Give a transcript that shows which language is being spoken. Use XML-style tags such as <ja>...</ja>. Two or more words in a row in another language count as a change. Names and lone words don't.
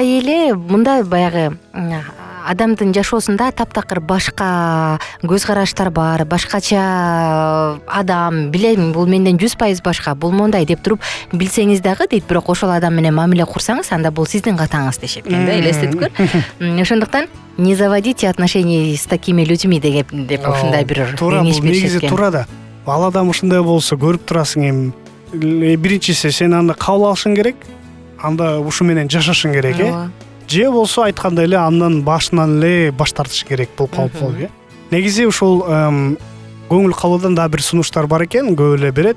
<ky>Ата эле мындай баягы адамдын жашоосунда таптакыр башка көз караштар бар, башкача адам, билем бул менден 100% башка, бул мондай деп туруп билсеңиз дагы дейт, бирок ошол адам менен мамиле курсаңыз, анда бул сиздин катаңыз дешет экен да, элестетип көр. Ошондуктан</ky> <ru>не заводите отношения с такими людьми</ru> <ky>деп ушундай бир кеңеш беришет экен. Негизи туура да. Ал адам ушундай болсо көрүп турасың, эми биринчиси сен аны кабыл алышың керек, анда ушу менен жашашың керек, же болсо айткандай эле андан башынан эле баш тартыш керек болуп калып. Негизи ушул көңүл калуудан да бир сунуштар бар экен, көп эле берет.</ky>